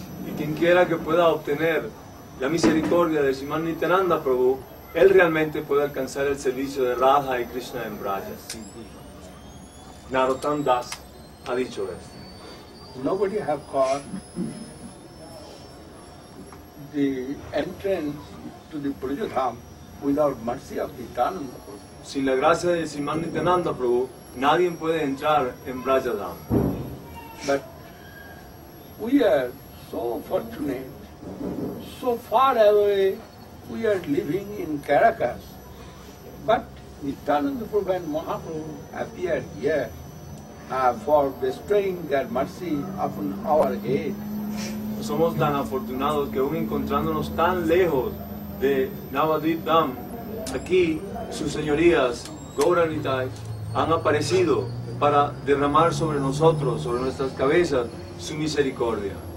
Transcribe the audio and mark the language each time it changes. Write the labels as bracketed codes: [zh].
[es] Y quien quiera que pueda obtener la misericordia de Sriman Nityananda Prabhu, él realmente puede alcanzar el servicio de Radha y Krishna en Braja. Narottam Das ha dicho esto. [en] Nobody have caught the entrance to the Brajadham without mercy of Nityananda Prabhu. [es] Sin la gracia de Sriman Nityananda Prabhu, nadie puede entrar en Brajadham. [en] But we are so fortunate, so far away, we are living in Caracas. But Nityananda Prabhu and Mahaprabhu appeared here for bestowing their mercy upon our head. [es] Somos tan afortunados que aún encontrándonos tan lejos de Navadvip Dham, aquí sus señorías, Gauranitai, han aparecido para derramar sobre nosotros, sobre nuestras cabezas, su misericordia.